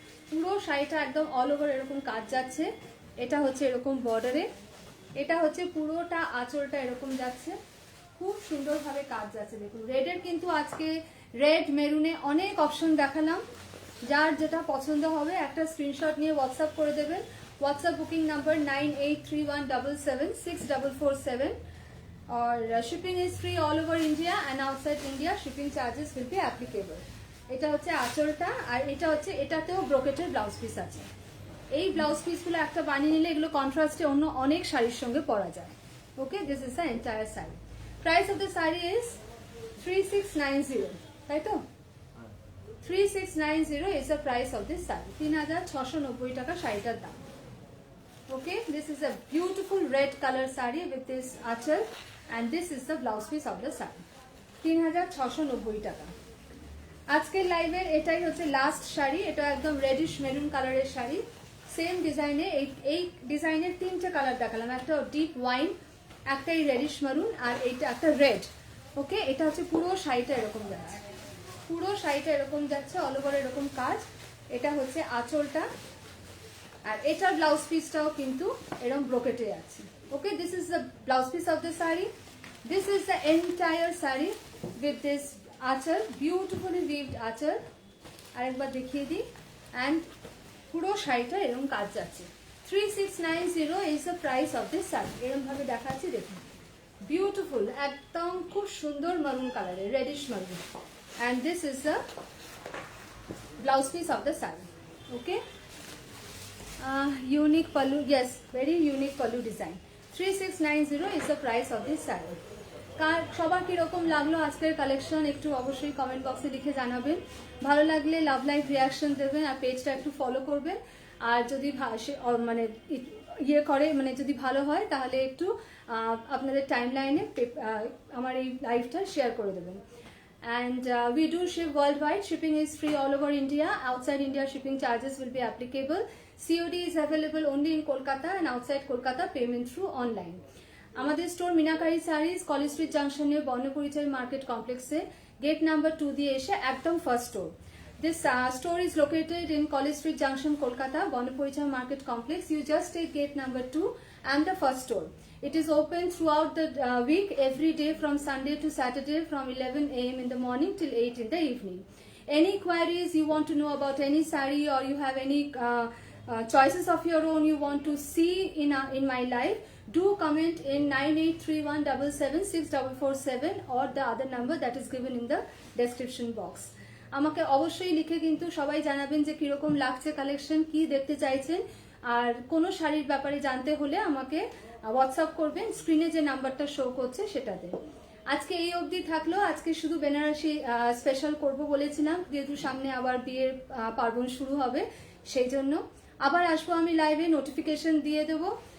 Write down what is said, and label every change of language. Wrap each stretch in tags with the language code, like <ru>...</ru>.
<bn>পুরো শাড়িটা একদম অল ওভার এরকম কাজ যাচ্ছে। এটা হচ্ছে এরকম বর্ডারে, এটা হচ্ছে পুরোটা আঁচলটা এরকম যাচ্ছে, খুব সুন্দরভাবে কাজ যাচ্ছে। দেখুন রেডের কিন্তু আজকে রেড মেরুনে অনেক অপশন দেখালাম, যার যেটা পছন্দ হবে একটা স্ক্রিনশট নিয়ে হোয়াটসঅ্যাপ করে দেবেন।</bn> <en>WhatsApp booking number 9831776447</en> <hi>और</hi> <en>Shipping is free all over India and outside India shipping charges will be applicable.</en> <bn>এটা হচ্ছে আঁচলটা আর এটা হচ্ছে, এটাতেও ব্রোকেটের ব্লাউজ পিস আছে। এই ব্লাউজ পিসগুলো একটা বানিয়ে নিলে এগুলো কন্ট্রাস্টে অন্য অনেক শাড়ির সঙ্গে পরা যায়।</bn> <en>Okay this is the entire sari. Price of the sari is 3690,</en> <bn>তাই তো?</bn> <en>3690 is the price of this sari, 3690</en> <bn>টাকা শাড়িটার দাম।</bn> <en>Okay, this is a beautiful red color saree with this achal and this is the blouse piece of the saree, 3690 টাকা।</en> <bn>আজকের লাইভের এটাই হচ্ছে লাস্ট শাড়ি, এটা একদম রেডিশ মেরুন কালারের শাড়ি, সেম ডিজাইনে। এই ডিজাইনের তিনটে কালার দেখালাম, একটা ডিপ ওয়াইন, একটা এই রেডিশ মেরুন আর এইটা একটা রেড। ওকে এটা হচ্ছে পুরো শাড়িটা এরকম যাচ্ছে, পুরো শাড়িটা এরকম যাচ্ছে, অল ওভার এরকম কাজ। এটা হচ্ছে আঁচলটা আর এটার ব্লাউজ পিসটাও কিন্তু এরকম ব্রোকেটে আছে।</bn> <en>Okay this is the blouse piece of the sari, this is the entire sari with this aanchal, beautifully weaved aanchal.</en> <bn>আরেকবার দেখিয়ে দিই, অ্যান্ড পুরো শাড়িটা এরকম কাজ যাচ্ছে।</bn> <en>3690 is the price of this sari.</en> <bn>এরকম ভাবে দেখাচ্ছি, দেখুন বিউটিফুল, একদম খুব সুন্দর মারুন কালারের, রেডিশ মারুন।</bn> <en>And this is the blouse piece of the sari. Okay unique pallu, yes, very unique pallu design। 3690 is the price of this saree।</en> <bn>কার সবার কিরকম লাগলো আজকের কালেকশন একটু অবশ্যই কমেন্ট বক্সে লিখে জানাবেন। ভালো লাগলে লাভ লাইভ রিয়াকশন দেবেন আর পেজটা একটু ফলো করবেন। আর যদি মানে ইয়ে করে, মানে যদি ভালো হয় তাহলে একটু আপনাদের টাইম লাইনে আমার এই লাইভটা শেয়ার করে দেবেন।</bn> <en>And we do ship worldwide. Shipping is free all over India. Outside India, shipping charges will be applicable. COD is available only in Kolkata and outside Kolkata, payment through online.</en> <bn>আমাদের store meenakari saris, college street জাংশনে বর্ণপরিচয় market কমপ্লেক্সে gate number 2 দিয়ে এসে একদম first store.</bn> <en>This store is located in College Street Junction, Kolkata, Bonaporichai Market Complex. You just take gate number 2 and the first store. It is open throughout the week, every day from Sunday to Saturday from 11 a.m. in the morning till 8 in the evening. Any queries you want to know about any saree or you have any choices of your own you want to see in my live, do comment in 9831776447 or the other number that is given in the description box.</en> <bn>আমাকে অবশ্যই লিখে কিন্তু সবাই জানাবেন যে কিরকম লাগছে collection, কি দেখতে চাইছেন। আর কোনো শাড়ির ব্যাপারে জানতে হলে আমাকে হোয়াটসঅ্যাপ করবেন, স্ক্রিনে যে নাম্বারটা শো করছে সেটাতে। আজকে এই অবধি থাকলো, আজকে শুধু বেনারসি স্পেশাল করব বলেছিলাম, যেহেতু সামনে আবার বিয়ের পার্বণ শুরু হবে, সেই জন্য আবার আসবো আমি লাইভে, নোটিফিকেশন দিয়ে দেবো।</bn>